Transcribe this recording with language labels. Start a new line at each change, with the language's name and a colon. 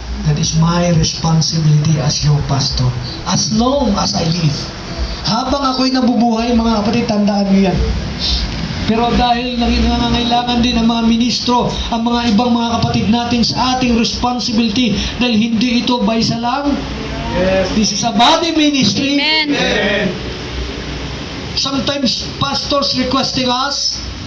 English: That is my responsibility as your pastor. As long as I live.
Filipino: Habang ako'y nabubuhay, mga kapatid, tandaan niyo yan. Pero dahil nangangailangan din ang mga ministro, ang mga ibang mga kapatid natin sa ating responsibility, dahil hindi ito baysa lang.
English: Yes. This is a body ministry. Amen. Amen. Sometimes pastors requesting us.